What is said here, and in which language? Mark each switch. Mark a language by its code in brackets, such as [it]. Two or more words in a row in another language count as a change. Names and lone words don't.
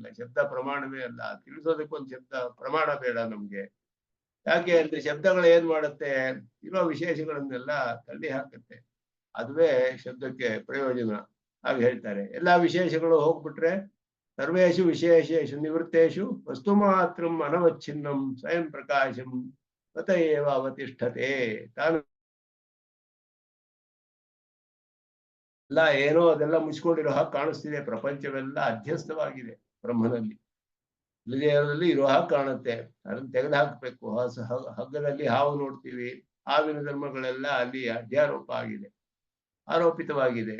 [kn] ಶಬ್ದ ಪ್ರಮಾಣವೇ ಅಲ್ಲ, ತಿಳಿಸೋದಕ್ಕೊಂದು ಶಬ್ದ ಪ್ರಮಾಣ ಬೇಡ ನಮ್ಗೆ. ಯಾಕೆ ಅಂದ್ರೆ ಶಬ್ದಗಳು ಏನ್ ಮಾಡುತ್ತೆ? ಇರೋ ವಿಶೇಷಗಳನ್ನೆಲ್ಲ ತಳ್ಳಿ ಹಾಕುತ್ತೆ. ಅದುವೇ ಶಬ್ದಕ್ಕೆ ಪ್ರಯೋಜನ ಹಾಗೆ ಹೇಳ್ತಾರೆ. ಎಲ್ಲಾ ವಿಶೇಷಗಳು ಹೋಗ್ಬಿಟ್ರೆ [sa] ಸರ್ವೇಷು ವಿಶೇಷೇಷು ನಿವೃತ್ತೇಷು ವಸ್ತು ಮಾತ್ರಂ ಅನವಚ್ಛಿನ್ನಂ ಸ್ವಯಂ ಪ್ರಕಾಶಂ ತತ ಏವ ಅವತಿಷ್ಠತೆ. [kn] ತಾನು ಎಲ್ಲ ಏನೋ ಅದೆಲ್ಲ ಮುಚ್ಕೊಂಡಿರೋ ಹಾಗೆ ಕಾಣಿಸ್ತಿದೆ. ಪ್ರಪಂಚವೆಲ್ಲ ಅಧ್ಯಸ್ಥವಾಗಿದೆ ಬ್ರಹ್ಮನಲ್ಲಿ. ಹೃದಯದಲ್ಲಿ ಇರೋ ಹಾಗೆ ಕಾಣುತ್ತೆ. ಅದನ್ನ ತೆಗೆದು ಹಾಕ್ಬೇಕು. ಹಗ್ಗದಲ್ಲಿ ಹಾವು ನೋಡ್ತೀವಿ, ಹಾವಿನ ಧರ್ಮಗಳೆಲ್ಲ ಅಲ್ಲಿ ಅಧ್ಯಾರೋಪ ಆಗಿದೆ, ಆರೋಪಿತವಾಗಿದೆ.